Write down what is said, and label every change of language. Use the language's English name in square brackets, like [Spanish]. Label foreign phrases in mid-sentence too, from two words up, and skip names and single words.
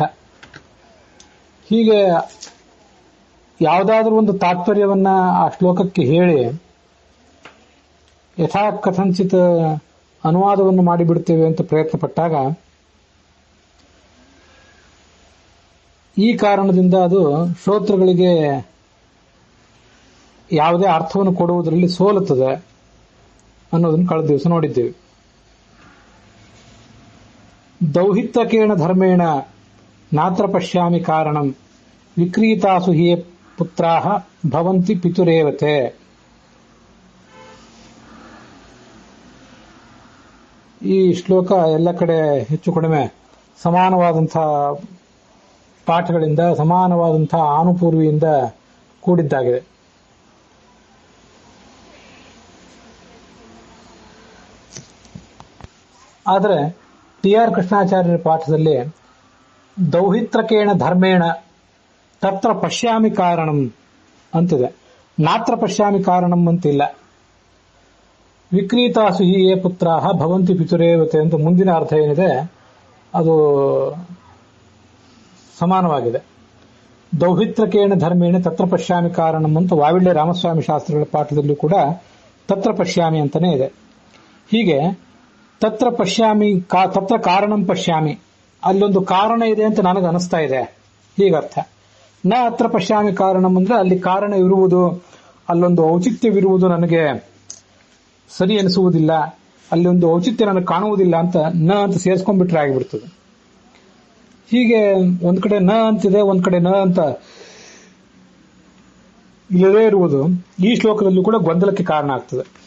[Kannada] ಹೀಗೆ ಯಾವುದಾದ್ರೂ ಒಂದು ತಾತ್ಪರ್ಯವನ್ನ ಆ ಶ್ಲೋಕಕ್ಕೆ ಹೇಳಿ [Sanskrit] ಯಥಾ ಕಥಂಚಿತ್ [Kannada] ಅನುವಾದವನ್ನು ಮಾಡಿಬಿಡ್ತೇವೆ ಅಂತ ಪ್ರಯತ್ನ ಪಟ್ಟಾಗ ಈ ಕಾರಣದಿಂದ ಅದು ಶ್ರೋತೃಗಳಿಗೆ ಯಾವುದೇ ಅರ್ಥವನ್ನು ಕೊಡುವುದರಲ್ಲಿ ಸೋಲುತ್ತದೆ ಅನ್ನೋದನ್ನು ಕಳೆದ ದಿವಸ ನೋಡಿದ್ದೇವೆ. [Sanskrit] ದೌಹಿತ್ರಕೇಣ ಧರ್ಮೇಣ ನಾತ್ರ ಪಶ್ಯಾಮಿ ಕಾರಣಂ ವಿಕ್ರೀತಾಸು ಹಿ ಪುತ್ರಾಃ ಭವಂತಿ ಪಿತುರೇವತೆ. [Kannada] ಈ ಶ್ಲೋಕ ಎಲ್ಲ ಕಡೆ ಹೆಚ್ಚು ಕಡಿಮೆ ಸಮಾನವಾದಂತಹ ಪಾಠಗಳಿಂದ, ಸಮಾನವಾದಂತಹ ಆನುಪೂರ್ವಿಯಿಂದ ಕೂಡಿದ್ದಾಗಿದೆ. ಆದರೆ ಟಿ ಆರ್ ಕೃಷ್ಣಾಚಾರ್ಯರ ಪಾಠದಲ್ಲಿ [Sanskrit] ದೌಹಿತ್ರಕೇಣ ಧರ್ಮೇಣ ತತ್ರ ಪಶ್ಯಾಮಿ ಕಾರಣಂ [Kannada] ಅಂತಿದೆ, [Sanskrit] ನಾತ್ರ ಪಶ್ಯಾಮಿ ಕಾರಣಂ [Kannada] ಅಂತಿಲ್ಲ. [Sanskrit] ವಿಕ್ರೀತಾಸು ಹಿ ಯೇ ಪುತ್ರಾಃ ಭವಂತಿ ಪಿತುರೇವತೆ [Kannada] ಅಂತ ಮುಂದಿನ ಅರ್ಥ ಏನಿದೆ ಅದು ಸಮಾನವಾಗಿದೆ. [Sanskrit] ದೌಹಿತ್ರಕೇಣ ಧರ್ಮೇಣ ತತ್ರ ಪಶ್ಯಾಮಿ ಕಾರಣಂ [Kannada] ಅಂತ ವಾವಿಳ್ಯ ರಾಮಸ್ವಾಮಿ ಶಾಸ್ತ್ರಿಗಳ ಪಾಠದಲ್ಲೂ ಕೂಡ [Sanskrit] ತತ್ರ ಪಶ್ಯಾಮಿ [Kannada] ಅಂತಾನೆ ಇದೆ. ಹೀಗೆ [Sanskrit] ತತ್ರ ಪಶ್ಯಾಮಿ ತತ್ರ ಕಾರಣಂ ಪಶ್ಯಾಮಿ, [Kannada] ಅಲ್ಲೊಂದು ಕಾರಣ ಇದೆ ಅಂತ ನನಗೆ ಅನಿಸ್ತಾ ಇದೆ, ಹೀಗರ್ಥ. [Sanskrit] ನ ಅತ್ರ ಪಶ್ಯಾಮಿ ಕಾರಣಂ [Kannada] ಅಂದ್ರೆ ಅಲ್ಲಿ ಕಾರಣ ಇರುವುದು, ಅಲ್ಲೊಂದು ಔಚಿತ್ಯವಿರುವುದು ನನಗೆ ಸರಿ ಅನಿಸುವುದಿಲ್ಲ, ಅಲ್ಲಿ ಒಂದು ಔಚಿತ್ಯ ನನಗೆ ಕಾಣುವುದಿಲ್ಲ ಅಂತ ನ ಅಂತ ಸೇರಿಸ್ಕೊಂಡ್ಬಿಟ್ರೆ ಆಗಿಬಿಡ್ತದೆ. ಹೀಗೆ ಒಂದ್ ಕಡೆ ನ ಅಂತಿದೆ, ಒಂದ್ ಕಡೆ ನ ಅಂತ ಇಲ್ಲದೇ ಇರುವುದು ಈ ಶ್ಲೋಕದಲ್ಲೂ ಕೂಡ ಗೊಂದಲಕ್ಕೆ ಕಾರಣ ಆಗ್ತದೆ.